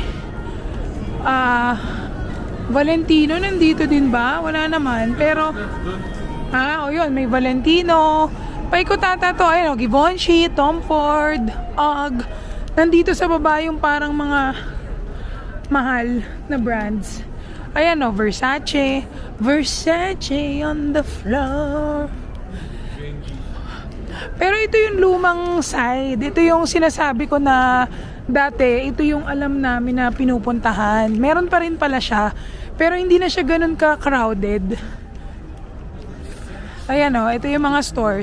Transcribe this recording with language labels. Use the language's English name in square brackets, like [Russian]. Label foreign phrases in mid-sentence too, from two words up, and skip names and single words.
[Filipino] Valentino, nandito din ba? Wala naman. Pero, o yun, may Valentino. Paikot-ata to. Ayan o, Givenchy, Tom Ford, UGG. Nandito sa baba yung parang mga mahal na brands. Ayan o, Versace. Versace [English] on the floor. [Filipino] Pero ito yung lumang side. Ito yung sinasabi ko na dati, ito yung alam namin na pinupuntahan. Meron pa rin pala siya. Pero hindi na siya ganun ka-crowded. Ayan o, ito yung mga stores.